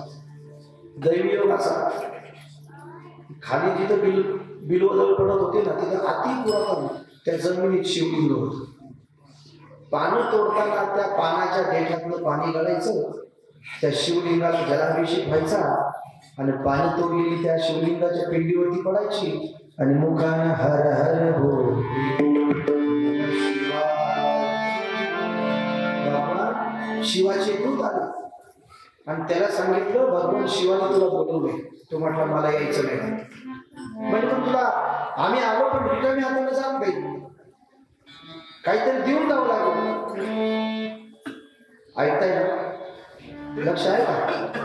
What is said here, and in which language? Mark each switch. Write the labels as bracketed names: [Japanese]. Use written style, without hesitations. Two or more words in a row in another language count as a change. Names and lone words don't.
[Marathi] दैवी योग असा खाली जिथं बिलवदल पडत होते ना तिथं अति पुरातन त्या जमिनीत शिवलिंग होत. पानं तोडताना त्या पानाच्या देठातलं पाणी गळायचं, त्या शिवलिंगाला जलाभिषेक व्हायचा आणि पाणी तोडलेली त्या शिवलिंगाच्या पिंडीवरती पडायची आणि मुखाने हर हर हो भगवान शिवाचे दूत आले आणि त्याला सांगितलं भगवान शिवाने तुला बोलवले. तो म्हटला मला यायचं नाही. म्हणजे पण तुला आम्ही आलो पण रिकामी हाताने जात नाही, काहीतरी देऊन जावं लागेल. ऐकताय ना? लक्ष आहे का?